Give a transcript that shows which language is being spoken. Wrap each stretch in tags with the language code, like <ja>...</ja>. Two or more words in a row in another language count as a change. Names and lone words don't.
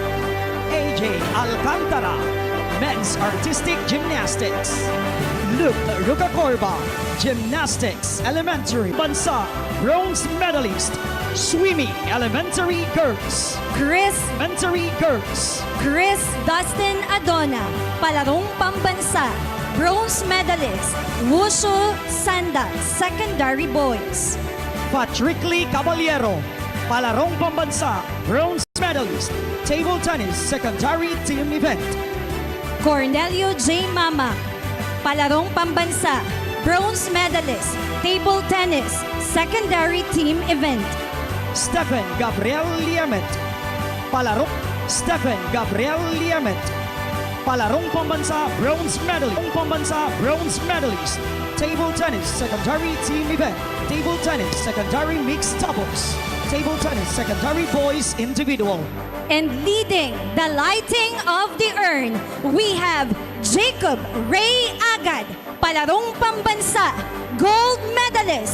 <en>AJ Alcantara, men's artistic gymnastics. Luke Rucacorba, gymnastics, elementary. Bansa, bronze medalist. Swimming, elementary girls. Chris Elementary girls. Dustin Adona, Palarong Pambansa, bronze medalist. Wushu Sanda, secondary boys. Patrick Lee Caballero, Palarong Pambansa, bronze medalist. Table tennis, secondary team event. Cornelio J. Mama, Palarong Pambansa, bronze medalist. Table tennis, secondary team event. Stephen Gabriel Liamet, Palarong Stephen Gabriel Liamet, Palarong Pambansa, bronze medalist. Pambansa, bronze medalist. Table tennis, secondary team event. Table tennis, secondary mixed doubles. Table tennis, secondary boys individual. And leading the lighting of the urn, we have Jacob Ray Agad, Palarong Pambansa, gold medalist.</en>